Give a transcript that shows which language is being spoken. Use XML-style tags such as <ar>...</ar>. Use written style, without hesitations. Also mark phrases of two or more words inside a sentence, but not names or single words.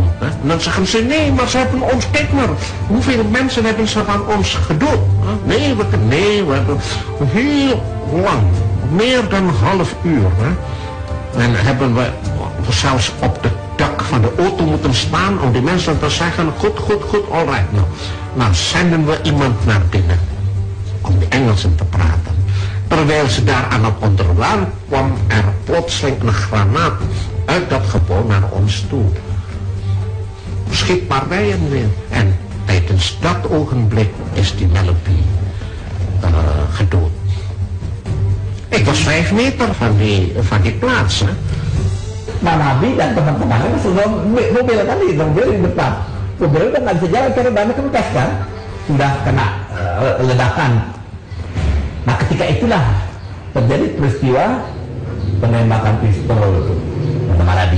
<nl>En dan zeggen ze, nee, maar ze hebben ons, kijk maar, hoeveel mensen hebben ze van ons gedood? Nee, we hebben heel lang, meer dan een half uur. En hebben we zelfs op de dak van de auto moeten staan om die mensen te zeggen, goed,</nl> <en>all right.</en> <nl>Nou zenden we iemand naar binnen om de Engelsen te praten. Terwijl ze daar aan het onderwerp kwam er plotseling een granaat uit dat gebouw naar ons toe. Schietpartijen weer. En tijdens dat ogenblik is die Malaby gedood. Ik was 5 meter van die plaats. Hè.</nl> <id>Malaby dan teman-temannya sudah mobil kan di mobil di depan. Mobil kan nggak bisa jalan karena bannya kempes kan. Sudah kena ledakan. Nah ketika itulah terjadi peristiwa penembakan pistol Malaby.</id>